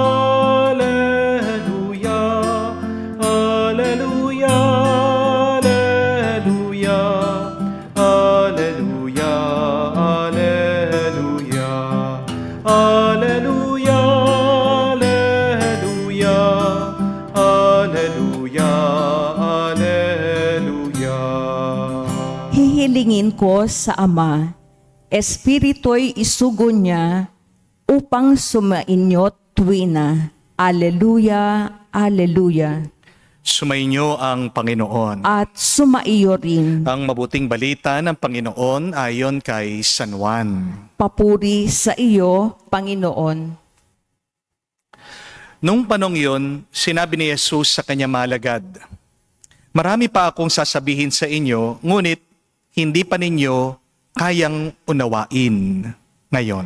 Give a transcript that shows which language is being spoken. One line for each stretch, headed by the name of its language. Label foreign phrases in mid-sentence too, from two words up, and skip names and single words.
Filipino: alleluia, alleluia, alleluia, alleluia, alleluia, alleluia, alleluia, alleluia, alleluia. Hihilingin ko sa Ama, Espiritu'y isugo niya upang sumainyot tuwina. Alleluia, Alleluia. Sumainyo ang Panginoon. At sumaiyo rin. Ang mabuting balita ng Panginoon ayon kay San Juan. Papuri sa iyo, Panginoon. Nung panong yun, sinabi ni Jesus sa kanya malagad, "Marami pa akong sasabihin sa inyo, ngunit hindi pa ninyo kayang unawain ngayon.